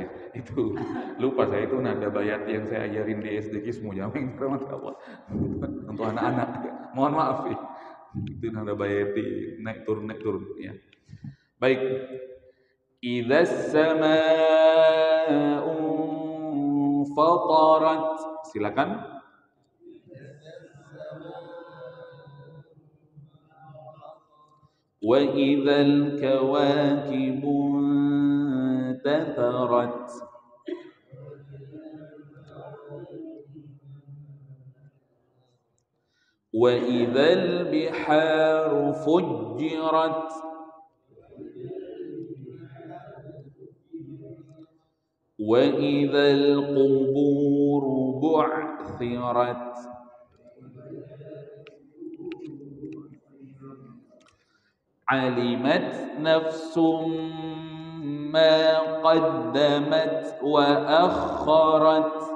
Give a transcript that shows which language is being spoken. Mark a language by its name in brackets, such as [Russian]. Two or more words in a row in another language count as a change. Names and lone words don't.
[Indonesian] Itu lupa saya, itu nada bayat yang saya ajarin di SD Kismu Jameng Allah. Untuk anak-anak. Mohon maaf ya. Itu nada bayati naik turun ya. [Arabic] Baik. Idza samaa'u fatarat. Silakan. Wa idzal kawakibu intatharat. Wa idzal biharu fujjirat. وَإِذَا الْقُبُورُ بُعْثِرَتْ عَلِمَتْ نَفْسٌ مَا قَدَّمَتْ وَأَخَّرَتْ